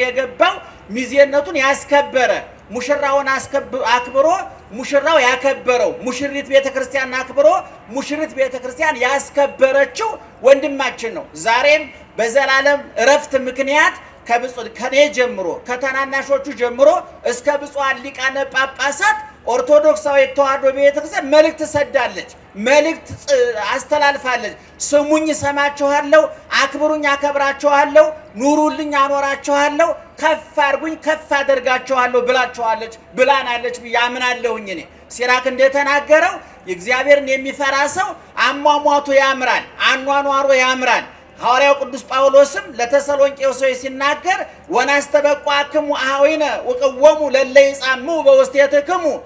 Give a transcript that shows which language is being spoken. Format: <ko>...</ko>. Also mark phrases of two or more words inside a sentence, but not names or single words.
<am>የገባው ሚዜነቱን ያስከበረ፣ ሙሽራውን አክብሮ ሙሽራው ያከበረው፣ ሙሽሪት ቤተ ክርስቲያን አክብሮ ሙሽሪት ቤተ ክርስቲያን ያስከበረችው ወንድማችን ነው። ዛሬም በዘላለም ዕረፍት ምክንያት ከኔ ጀምሮ ከተናናሾቹ ጀምሮ እስከ ብፁዓን ሊቃነ ጳጳሳት ኦርቶዶክሳዊት ተዋሕዶ ቤተክርስቲያን መልእክት ሰዳለች፣ መልእክት አስተላልፋለች። ስሙኝ እሰማችኋለሁ፣ አክብሩኝ አከብራችኋለሁ፣ ኑሩልኝ አኖራችኋለሁ፣ ከፍ አድርጉኝ ከፍ አደርጋችኋለሁ ብላችኋለች ብላናለች ብዬ አምናለሁኝ። እኔ ሲራክ እንደተናገረው እግዚአብሔርን የሚፈራ ሰው አሟሟቱ ያምራል፣ አኗኗሩ ያምራል። ሐዋርያው ቅዱስ ጳውሎስም ለተሰሎንቄ ሰዎች ሲናገር</am> <gez>ወናስተበቋክሙ አኀዊነ ወቀወሙ ለለ ይጻሙ በውስቴትክሙ</gez>